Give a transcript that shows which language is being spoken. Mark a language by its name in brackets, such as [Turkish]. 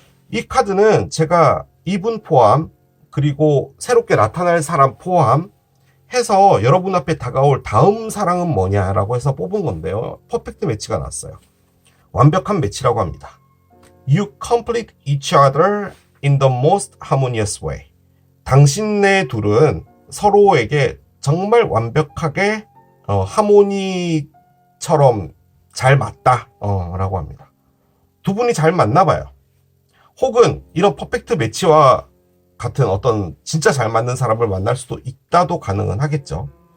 [Korean] 이 카드는 제가 이분 포함 그리고 새롭게 나타날 사람 포함 해서 여러분 앞에 다가올 다음 사랑은 뭐냐라고 해서 뽑은 건데요. 퍼펙트 매치가 났어요. 완벽한 매치라고 합니다. [English] You complete each other in the most harmonious way. [Korean] 당신네 둘은 서로에게 정말 완벽하게 하모니처럼 잘 맞다 라고 합니다. 두 분이 잘 맞나 봐요. 혹은 이런 퍼펙트 매치와 같은 어떤 진짜 잘 맞는 사람을 만날 수도 있다도 가능은 하겠죠.